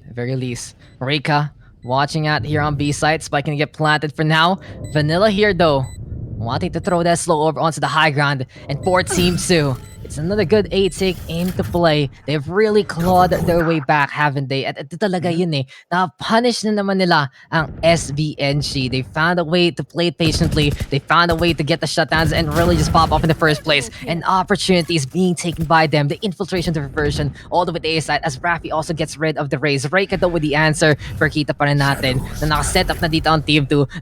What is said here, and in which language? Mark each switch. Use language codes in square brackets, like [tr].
[en] At the very least, Reika watching out here on B side. Spike gonna get planted for now. Vanilla here though, wanting to throw that slow over onto the high ground. And for Team 2, it's another good A-tick into play. They've really clawed their way back, haven't they? [tl] At ito talaga yun eh. Na-punish na naman nila ang SBNG. [en] They found a way to play patiently. They found a way to get the shutdowns and really just pop off in the first place. And opportunities being taken by them. The infiltration diversion all the way to A side as Rafi also gets rid of the raise. Reika though with the answer. [tl] Kita pa rin natin na nakaset up na dito on Team 2.